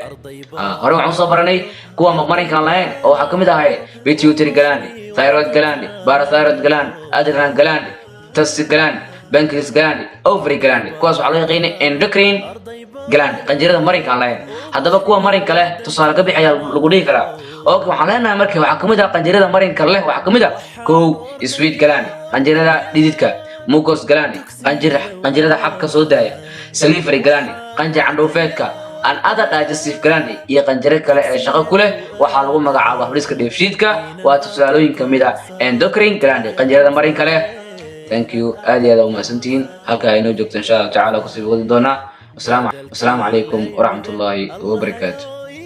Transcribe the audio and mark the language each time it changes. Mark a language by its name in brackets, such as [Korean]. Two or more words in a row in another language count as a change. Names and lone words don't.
[Somali] Hore waxaan soo baranay kuwa marinka lahayn oo waxaa kamid ah [English] pituitary gland, thyroid gland, parathyroid gland, adrenal gland, testis gland, pancreas gland, ovary gland. [Somali] kuwaas waxaa loo yaqaanay [English] endocrine gland [Somali] qanjirada marinka lahayn. Haddaba kuwa marinka leh tusaale ka bixaya lagu dhihi karaa. Okay, waxaan leenahay markii waxaa kamid ah qanjirada marinka leh waxaa kamid ah [English] sweat gland [Somali] qanjirada dhididka, [English] mucus gland [Somali] qanjirada xabka soo daaya, [English] salivary gland [Somali] qanjir candhuufeedka, [English] and other digestive gland [Somali] iyo qanjiro kale ee shaqo ku leh waxaa lagu magacaabaa habdhiska dheefshiidka. waa tusaalooyin kamid ah [English] endocrine gland [Somali] qanjirada marinka leh. [English] Thank you, [Somali] aad iyo aad u mahadsantihiin. halka ay noo joogto [Arabic] إن شاء الله تعالى [Somali] ku sii wadi doonaa. [Arabic] السلام عليكم ورحمة الله وبركاته.